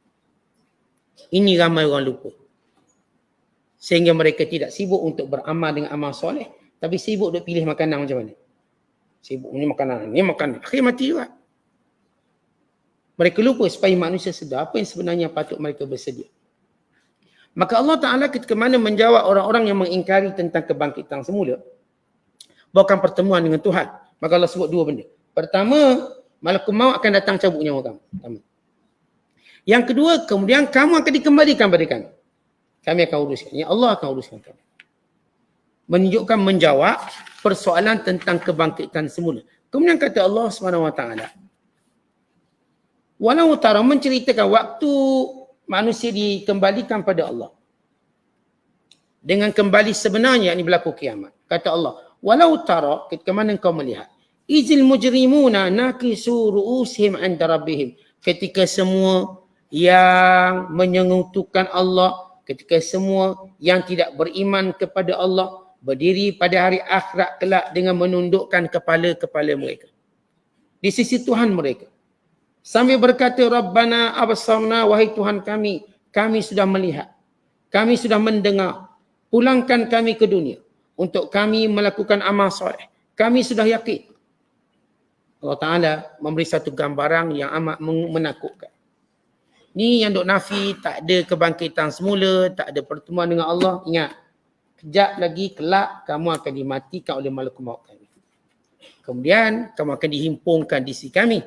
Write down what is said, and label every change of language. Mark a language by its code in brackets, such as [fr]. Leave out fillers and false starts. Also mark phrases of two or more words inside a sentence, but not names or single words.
[ms] Ini ramai orang lupa. Sehingga mereka tidak sibuk untuk beramal dengan amal soleh, tapi sibuk untuk pilih makanan macam mana. Sibuk ni makanan, ni makanan. Akhirnya mati juga. Mereka lupa supaya manusia sedar apa yang sebenarnya patut mereka bersedia. Maka Allah Ta'ala ketika mana menjawab orang-orang yang mengingkari tentang kebangkitan semula, bawakan pertemuan dengan Tuhan. Maka Allah sebut dua benda. Pertama, [ar] ملك الموت [ms] akan datang cabut nyawa kamu. Pertama. Yang kedua, kemudian kamu akan dikembalikan pada kami. Kami akan uruskan. Ya Allah akan uruskan kami. Menunjukkan, menjawab persoalan tentang kebangkitan semula. Kemudian kata Allah SWT, [ar] ولو ترى, [ms] menceritakan waktu manusia dikembalikan pada Allah. Dengan kembali sebenarnya, ini berlaku kiamat. Kata Allah, [ar] ولو ترى, [ms] ketika mana engkau melihat, [ar] إذ المجرمون ناكسو رءوسهم عند ربهم. [ms] Ketika semua yang menyengutukan Allah, ketika semua yang tidak beriman kepada Allah, berdiri pada hari akhirat kelak dengan menundukkan kepala-kepala mereka di sisi Tuhan mereka. Sambil berkata, [ar] ربنا أبصرنا, [ms] wahai Tuhan kami, kami sudah melihat, kami sudah mendengar, pulangkan kami ke dunia untuk kami melakukan amal soleh. Kami sudah yakin. Allah Ta'ala memberi satu gambaran yang amat menakutkan. Ni yang duk nafi, tak ada kebangkitan semula, tak ada pertemuan dengan Allah. Ingat, kejap lagi kelak kamu akan dimatikan oleh [ar] ملك الموت [ms] kami. Kemudian kamu akan dihimpunkan di sisi kami.